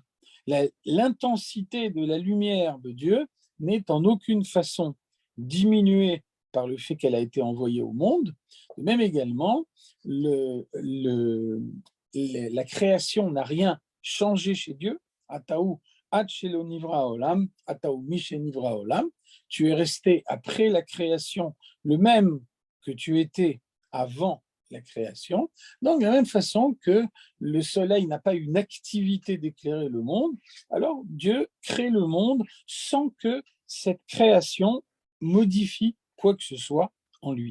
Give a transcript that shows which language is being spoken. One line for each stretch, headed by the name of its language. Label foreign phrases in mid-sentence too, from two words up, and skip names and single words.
French: L'intensité de la lumière de Dieu n'est en aucune façon diminuée par le fait qu'elle a été envoyée au monde. De même également, la création n'a rien changé chez Dieu.
Hebrew: אתה הוא עד שלא נברא העולם, אתה הוא משנברא העולם.
French: Tu es resté après la création le même que tu étais avant la création. Donc, de la même façon que le soleil n'a pas une activité d'éclairer le monde, alors Dieu crée le monde sans que cette création modifie quoi que ce soit en lui.